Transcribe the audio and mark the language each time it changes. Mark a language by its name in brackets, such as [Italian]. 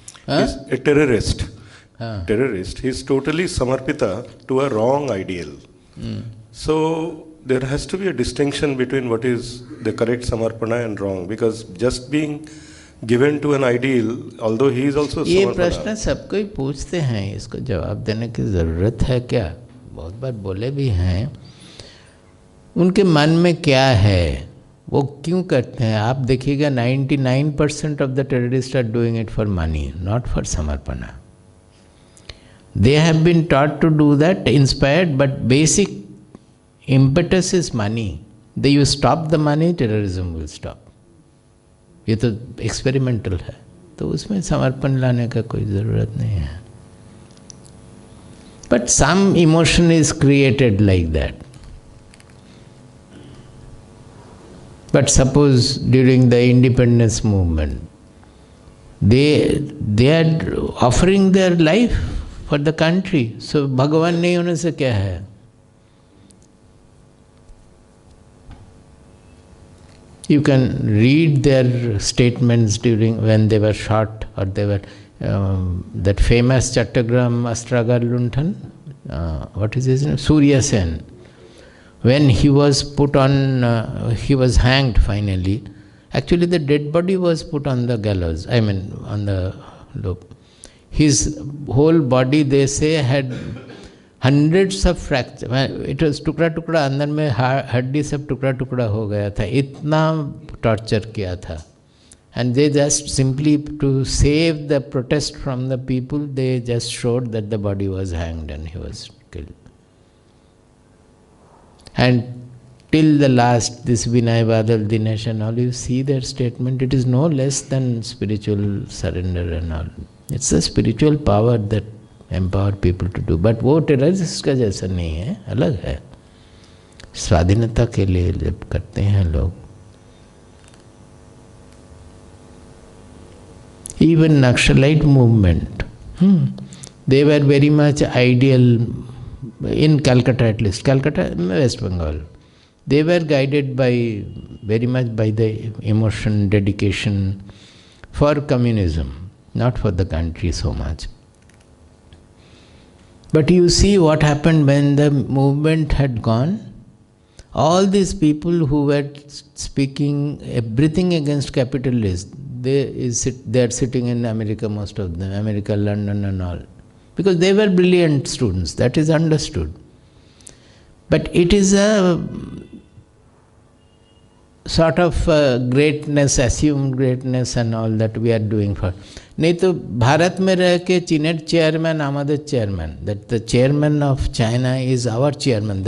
[English] He's a terrorist. Terrorist. He is totally samarpita to a wrong ideal. So there has to be a distinction between what is the correct samarpana and wrong, because just being given to an ideal, although he is also [Hindi] ये samarpana. प्रश्न सबको ही पूछते हैं, इसको जवाब देने की ज़रूरत है क्या? बहुत बार बोले भी हैं। उनके मन में क्या है, वो क्यों करते हैं? आप देखिएगा [English] 99% of the terrorist are doing it for money, not for समर्पणा। They have been taught to do that, inspired, but basic impetus is money. They you stop the money, terrorism will stop. [Hindi] ये तो experimental है, तो उसमें समर्पण लाने का कोई ज़रूरत नहीं है। [English] But some emotion is created like that. But suppose during the independence movement, they are offering their life for the country. [Hindi] So भगवान नहीं होने से क्या है? [English] You can read their statements during when they were shot, or they were that famous Chattogram Astragar Lunthan, what is his name? Surya Sen. When he was put on, he was hanged finally. Actually, the dead body was put on the gallows. I mean, on the loop. His whole body, they say, had hundreds of fractures. It was [Hindi] टुकड़ा टुकड़ा, अंदर में हड्डी सब टुकड़ा टुकड़ा हो गया था, इतना टॉर्चर किया था। [English] And they just simply to save the protest from the people, they just showed that the body was hanged and he was killed. And till the last, this Vinay Badal, Dinesh and all, you see their statement, it is no less than spiritual surrender and all. It's a spiritual power that empower people to do. But [Hindi] वो terrorist का जैसा नहीं है, अलग है। स्वाधीनता के लिए जब करते हैं लोग, [English] even Naxalite movement, they were very much ideal in Calcutta, at least Calcutta, West Bengal. They were guided by very much by the emotion, dedication for communism, not for the country so much. But you see what happened when the movement had gone. All these people who were speaking everything against capitalists, they are sitting in America, most of them, America, London and all. Because they were brilliant students, that is understood. But it is a sort of greatness, assumed greatness and all that we are doing for. [Hindi] नहीं तो भारत में रह के [English] चीनेट चेयरमैन, आमद chairman, that the chairman of China is our chairman.